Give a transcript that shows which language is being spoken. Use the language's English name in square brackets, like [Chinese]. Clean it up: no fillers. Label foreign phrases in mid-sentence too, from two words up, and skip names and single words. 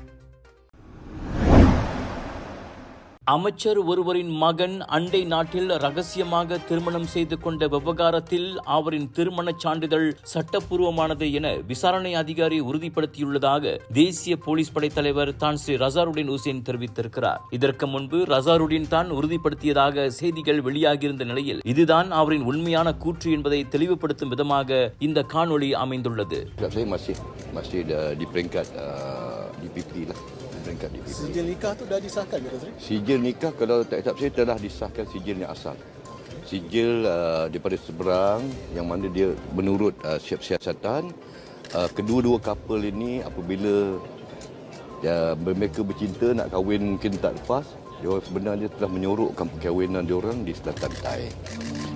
[Tamil] அமைச்சர் ஒருவரின் மகன் அண்டை நாட்டில் ரகசியமாக திருமணம் செய்து கொண்ட விவகாரத்தில் அவரின் திருமணச் சான்றிதழ் சட்டப்பூர்வமானது என விசாரணை அதிகாரி உறுதிப்படுத்தியுள்ளதாக தேசிய போலீஸ் படை தலைவர் தான்ஸ்ரீ ரசாருடின் உசேன் தெரிவித்திருக்கிறார். இதற்கு முன்பு ரசாருடின் தான் உறுதிப்படுத்தியதாக செய்திகள் வெளியாகியிருந்த நிலையில் இதுதான் அவரின் உண்மையான கூற்று என்பதை தெளிவுபடுத்தும் விதமாக இந்த காணொளி அமைந்துள்ளது. [Malay] Sijil nikah tu dah disahkan ke Tazri? Sijil nikah kalau tak hisap saya telah disahkan sijil yang asal. Sijil daripada seberang yang mana dia menurut siasatan kedua-dua couple ini apabila mereka bercinta nak kahwin mungkin tak lepas, dia sebenarnya telah menyorokkan perkahwinan diorang di selatan Thai.